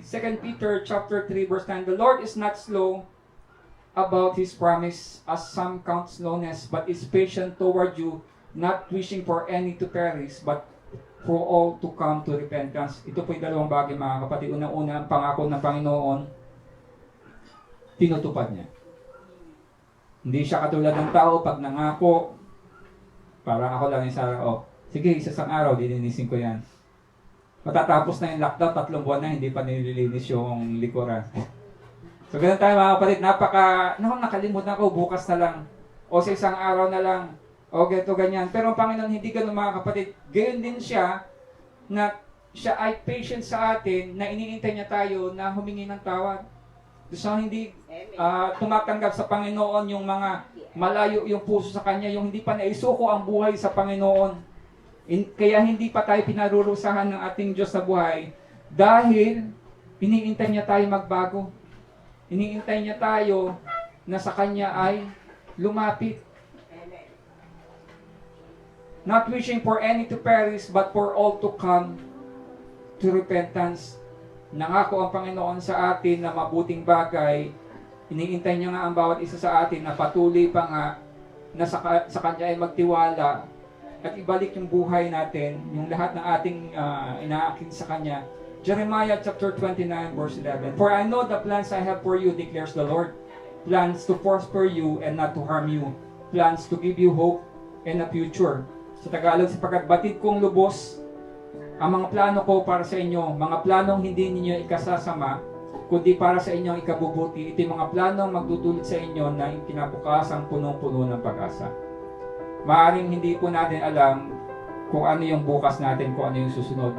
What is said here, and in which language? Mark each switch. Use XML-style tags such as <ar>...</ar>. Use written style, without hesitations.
<en>2 Peter chapter 3 verse 9, the Lord is not slow about His promise, as some count slowness, but is patient toward you, not wishing for any to perish, but for all to come to repentance.</en> <tl>Ito po'y dalawang bagay mga kapatid. Una-una, ang pangako ng Panginoon, tinutupad niya. Hindi siya katulad ng tao, pag nangako, parang ako lang yung sige, isang araw, dininisin ko yan. Matatapos na yung lockdown, 3 buwan na, hindi pa nililinis yung likuran. So, ganun tayo mga kapatid, nakalimutan ko, bukas na lang, o sa isang araw na lang, o ganito, ganyan. Pero ang Panginoon, hindi ganun mga kapatid. Gayon din siya, na siya ay patient sa atin, na iniintay niya tayo na humingi ng tawad. So, hindi tumatanggap sa Panginoon yung mga malayo yung puso sa Kanya, yung hindi pa naisuko ang buhay sa Panginoon. Kaya hindi pa tayo pinarurusahan ng ating Diyos sa buhay dahil iniintay niya tayo magbago. Iniintay niya tayo na sa Kanya ay lumapit.</tl> <en>Not wishing for any to perish, but for all to come to repentance.</en> <tl>Nangako ang Panginoon sa atin na mabuting bagay. Iniintay niya nga ang bawat isa sa atin na patuloy pa nga na sa Kanya ay magtiwala at ibalik yung buhay natin, yung lahat ng ating inaakin sa Kanya.</tl> <en>Jeremiah chapter 29 verse 11, for I know the plans I have for you, declares the Lord. Plans to prosper you and not to harm you. Plans to give you hope and a future.</en> <tl>Sa Tagalog, sapagkat batid kong lubos ang mga plano ko para sa inyo, mga planong hindi ninyo ikasasama, kundi para sa inyong ikabubuti. Ito yung mga planong magdudulot sa inyo na kinabukasan punong-puno ng pag-asa. Maaring hindi po natin alam kung ano yung bukas natin, kung ano yung susunod.</tl>